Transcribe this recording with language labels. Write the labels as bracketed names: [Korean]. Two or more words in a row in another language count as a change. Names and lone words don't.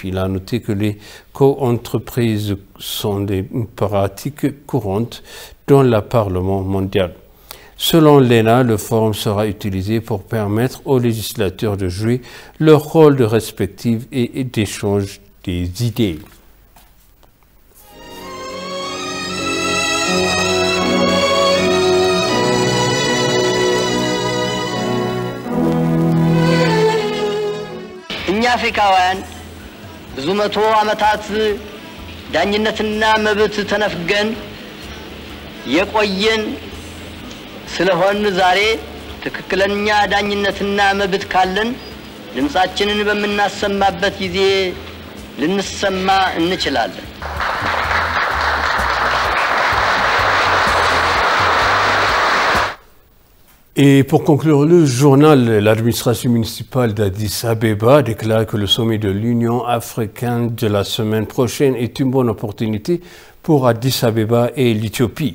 [French] Il a noté que les co-entreprises sont des pratiques courantes dans le Parlement mondial. Selon l'ENA, le forum sera utilisé pour permettre aux législateurs de jouer leur rôle de respective et d'échange des idées. [Amharic] እኛ አፍሪካውያን ብዙ መቶ ዓመታት ዳኝነትና መብት ተነፍገን የቆየን ስለሆን ዛሬ ትክክለኛ ዳኝነትና መብት ካለን ድምጻችንን በመናሰማበት ጊዜ ልንሰማ እንችላለን። [French] Et pour conclure le journal, l'administration municipale d'Addis Abeba déclare que le sommet de l'Union africaine de la semaine prochaine est une bonne opportunité pour Addis Abeba et l'Éthiopie.